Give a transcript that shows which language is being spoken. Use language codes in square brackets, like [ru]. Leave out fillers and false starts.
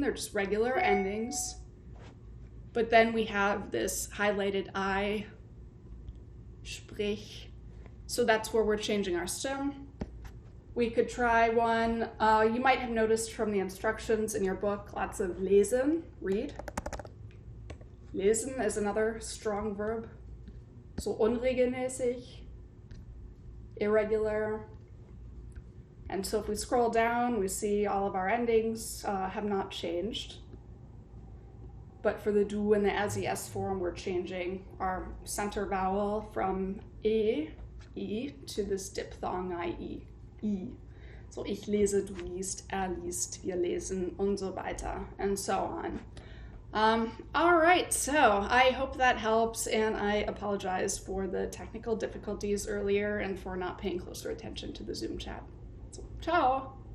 [en] They're just regular endings. But then we have this highlighted I, sprich. So that's where we're changing our stem. We could try one. You might have noticed from the instructions in your book, lots of lesen, read. Lesen is another strong verb. So unregelmäßig, irregular. And so if we scroll down, we see all of our endings have not changed. But for the du and the as es form, we're changing our center vowel from e, to this diphthong, I-E. I. [de] So ich lese, du liest, er liest, wir lesen, und so weiter, [en] and so on. All right, so I hope that helps, and I apologize for the technical difficulties earlier and for not paying closer attention to the Zoom chat. So, ciao!